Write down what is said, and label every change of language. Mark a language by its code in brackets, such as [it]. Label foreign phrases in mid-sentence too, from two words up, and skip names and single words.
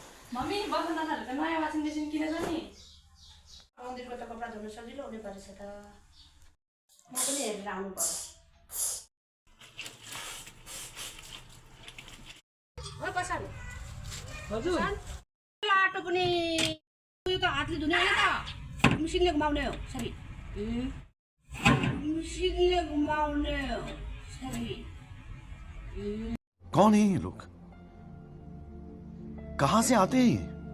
[ne] मम्मी बसन्तनाहरुको नयाँ [en] washing machine [ne] किनेछ नि मन्दिरको त कपडा धुन सजिलो हुने परेछ त म पनि हेरेर आउनु पर्यो ओ बसान हजुर लाटो पनि यो त हातले धुने हैन त मसिनले घुमाउने हो सरी मसिनले घुमाउने हो सरी [hi] कौन है ये लोग? कहां से आते हैं ये?